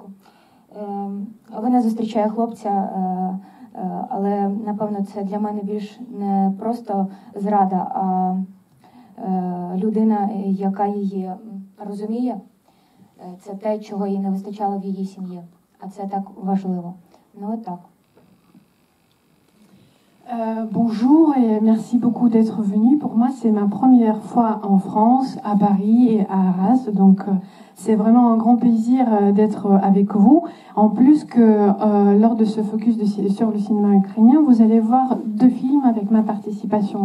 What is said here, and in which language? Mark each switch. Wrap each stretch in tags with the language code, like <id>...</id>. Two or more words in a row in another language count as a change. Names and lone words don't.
<uk>Вона зустрічає хлопця, але, напевно, це для мене більш не просто зрада, а людина, яка її розуміє. Це те, чого їй не вистачало в її сім'ї. А це так важливо. Ну, от так.</uk> <fr>Bonjour et merci beaucoup d'être venu. Pour moi, c'est ma première fois en France, à Paris et à Arras. Donc, c'est vraiment un grand plaisir d'être avec vous. En plus que lors de ce focus sur le cinéma ukrainien, vous allez voir 2 films avec ma participation.</fr>